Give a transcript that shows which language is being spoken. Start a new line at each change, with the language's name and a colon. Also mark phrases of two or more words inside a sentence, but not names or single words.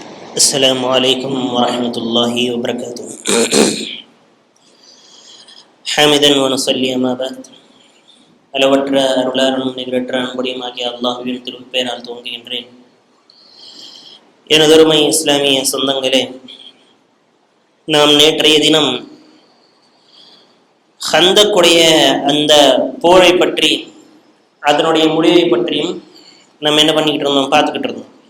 Arabic: السلام عليكم ورحمة الله وبركاته حامدا ونصلي أما بعد
Tamil: அளவற்ற அருளாளனும் நிகரற்ற அன்புடையமாகிய அல்லாஹ்வின் திருப்பெயரால் துவங்குகின்றேன். எனதொருமை இஸ்லாமிய சொந்தங்களே, நாம் நேற்றைய தினம் ஹந்தக்குடைய அந்த போரை பற்றி அதனுடைய முடிவை பற்றியும் நம்ம என்ன பண்ணிக்கிட்டு இருந்தோம், பார்த்துக்கிட்டு இருந்தோம்.